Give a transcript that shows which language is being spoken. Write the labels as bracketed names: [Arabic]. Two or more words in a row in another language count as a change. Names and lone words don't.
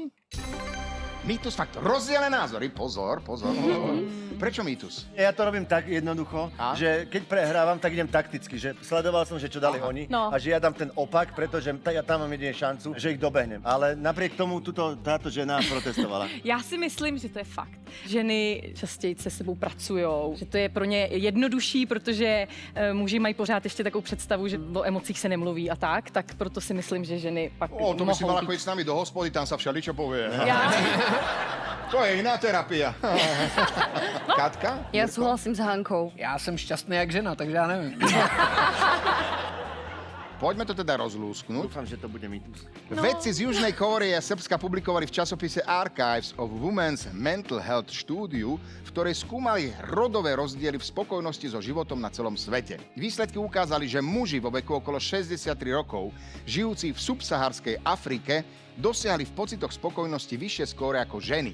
[Slovak] Mýtus, fakt. Rozdielne názory. Pozor. Prečo mýtus? Ja to robím tak jednoducho, že keď prehrávam, tak idem takticky, že sledoval som, že čo dali oni a že ja dám ten opak, pretože ja tam mám jedine šancu, že ich dobehnem. Ale napriek tomu táto žena protestovala. [Czech] Já si myslím, že to je fakt. Ženy častěji se sebou pracujou, že to je pro ně jednodušší, protože muži mají pořád ještě takovou představu, že o emocích se nemluví a tak proto si myslím, že ženy pak [Slovak] To by si [Czech] mohou [Slovak] mala [Czech] být. [Slovak] chodiť s nami do hospody, tam sa všeličo povie. [Czech] Já, [Slovak] To je iná terapia. Katka? [Czech] Já souhlasím s Hankou. Já jsem šťastný jak žena, takže já nevím. [Slovak] Poďme to teda rozlúsknuť. Dúfam, že to bude mýtus. Vedci z Južnej Kórey a Srbska publikovali v časopise Archives of Women's Mental Health štúdiu, v ktorej skúmali rodové rozdiely v spokojnosti so životom na celom svete. Výsledky ukázali, že muži vo veku okolo 63 rokov, žijúci v subsaharskej Afrike, dosiahli v pocitoch spokojnosti vyššie skóre ako ženy.